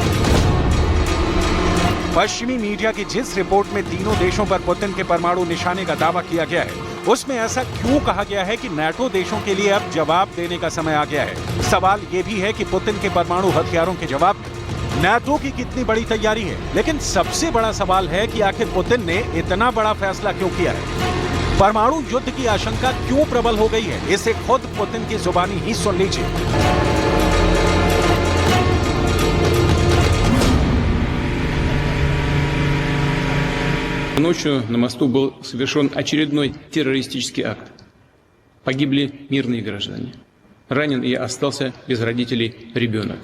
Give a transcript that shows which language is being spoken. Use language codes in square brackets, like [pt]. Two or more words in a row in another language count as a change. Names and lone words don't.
[hi] पश्चिमी मीडिया की जिस रिपोर्ट में तीनों देशों पर पुतिन के परमाणु निशाने का दावा किया गया है, उसमें ऐसा क्यों कहा गया है कि नाटो देशों के लिए अब जवाब देने का समय आ गया है? सवाल यह भी है कि पुतिन के परमाणु हथियारों के जवाब नाटो की कितनी बड़ी तैयारी है। लेकिन सबसे बड़ा सवाल है कि आखिर पुतिन ने इतना बड़ा फैसला क्यों किया है? परमाणु युद्ध की आशंका क्यों प्रबल हो गई है? इसे खुद पुतिन की जुबानी ही सुन लीजिए। [ru] Ночью на мосту был совершен очередной террористический акт. Погибли мирные граждане. Ранен и остался без родителей ребенок.